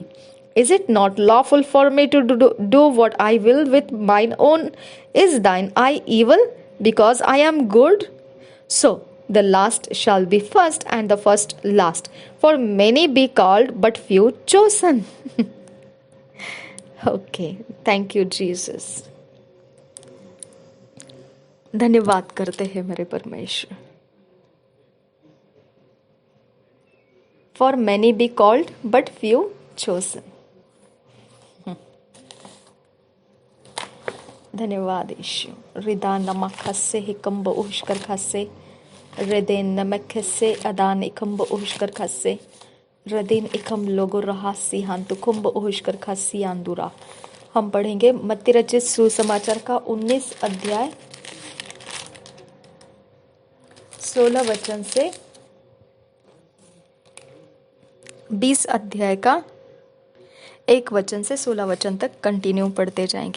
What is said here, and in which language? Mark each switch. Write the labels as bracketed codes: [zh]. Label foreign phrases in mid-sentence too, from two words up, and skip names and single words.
[en] Is it not lawful for me to do what I will with mine own? Is thine eye evil, because I am good? So the last shall be first, and the first last. For many be called, but few chosen. Okay, thank you, Jesus. [hi] धन्यवाद करते हैं मेरे परमेश्वर. [en] For many be called, but few chosen. [hi] धन्यवाद यीशु। रिदा नमक खस्से हिकम्ब उहशकर खस्से रदेन नमक खस्से अदान इकम्ब उहशकर खस्से रदीन इकम लोगो रहा सिहान तुकुम्ब उहशकर खस्सी आंदुरा। हम पढ़ेंगे मत्ती रचित सुसमाचार का 19 अध्याय 16 वचन से 20 अध्याय का 1 वचन से 16 वचन तक कंटिन्यू पढ़ते जाएंगे।